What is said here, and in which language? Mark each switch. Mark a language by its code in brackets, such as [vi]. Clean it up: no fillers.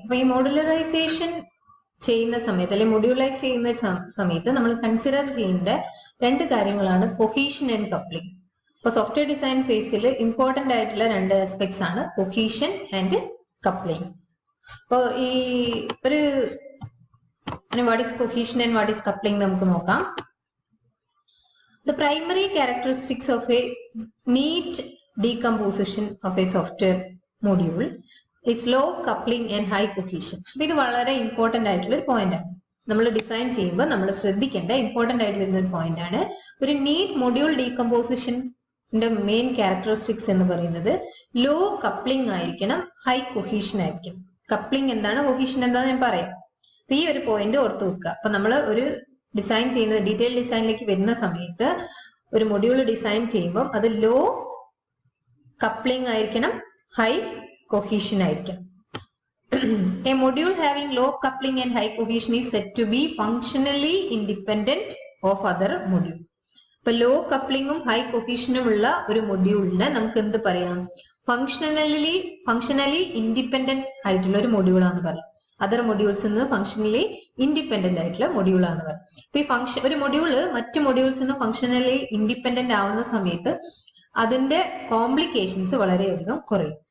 [ml] അപ്പൊ ഈ മോഡുലറൈസേഷൻ ചെയ്യുന്ന സമയത്ത് അല്ലെങ്കിൽ മൊഡ്യൂളൈസ് ചെയ്യുന്ന സമയത്ത് നമ്മൾ കൺസിഡർ ചെയ്യേണ്ട 2 കാര്യങ്ങളാണ് കൊഹീഷൻ ആൻഡ് കപ്ലിംഗ്. അപ്പൊ സോഫ്റ്റ്വെയർ ഡിസൈൻ ഫേസിൽ ഇമ്പോർട്ടന്റ് ആയിട്ടുള്ള 2 ആസ്പെക്ട്സ് ആണ് കൊഹീഷൻ ആൻഡ് കപ്ലിംഗ്. അപ്പോൾ ഈ ഒരു [en] what is cohesion and what is coupling [ml] നമുക്ക് നോക്കാം. [en] The primary characteristics of a neat decomposition of a software module is low coupling and high cohesion. [ml] ഇത് വളരെ ഇമ്പോർട്ടന്റ് ആയിട്ടുള്ള ഒരു പോയിന്റ് ആണ്. നമ്മൾ ഡിസൈൻ ചെയ്യുമ്പോൾ നമ്മൾ ശ്രദ്ധിക്കേണ്ട ഇമ്പോർട്ടന്റ് ആയിട്ട് വരുന്ന ഒരു പോയിന്റ് ആണ്. ഒരു നീറ്റ് മൊഡ്യൂൾ ഡീകമ്പോസിഷന്റെ മെയിൻ ക്യാരക്ടറിസ്റ്റിക്സ് എന്ന് പറയുന്നത് ലോ കപ്ലിംഗ് ആയിരിക്കണം, ഹൈ കൊഹീഷൻ ആയിരിക്കണം. കപ്ലിംഗ് എന്താണ്, കൊഹീഷൻ എന്താണെന്ന് ഞാൻ പറയാം. അപ്പൊ ഈ ഒരു പോയിന്റ് ഓർത്ത് വെക്കുക. അപ്പൊ നമ്മൾ ഒരു ഡിസൈൻ ചെയ്യുന്നത് ഡീറ്റെയിൽ ഡിസൈനിലേക്ക് വരുന്ന സമയത്ത് ഒരു മൊഡ്യൂൾ ഡിസൈൻ ചെയ്യുമ്പോൾ അത് ലോ കപ്ലിംഗ് ആയിരിക്കണം, ഹൈ കൊഹീഷൻ ആയിരിക്കണം. [en] A module having low coupling and high cohesion is said to be functionally independent of other module. [ml] ഇപ്പൊ ലോ കപ്ലിങ്ങും ഹൈ കൊഹീഷനും ഉള്ള ഒരു മൊഡ്യൂളിന് നമുക്ക് എന്ത് പറയാം, ഫങ്ഷണലി ഇൻഡിപെൻഡന്റ് ആയിട്ടുള്ള ഒരു മൊഡ്യൂളാന്ന് പറയും. അതർ മൊഡ്യൂൾസിൽ നിന്ന് ഫങ്ഷണലി ഇൻഡിപെൻഡന്റ് ആയിട്ടുള്ള മൊഡ്യൂളാന്ന് പറയും. ഇപ്പൊ ഈ ഒരു മൊഡ്യൂള് മറ്റു മൊഡ്യൂൾസിൽ നിന്ന് ഫങ്ഷണലി ഇൻഡിപെൻഡന്റ് ആവുന്ന സമയത്ത് അതിന്റെ കോംപ്ലിക്കേഷൻസ് വളരെയധികം കുറയും.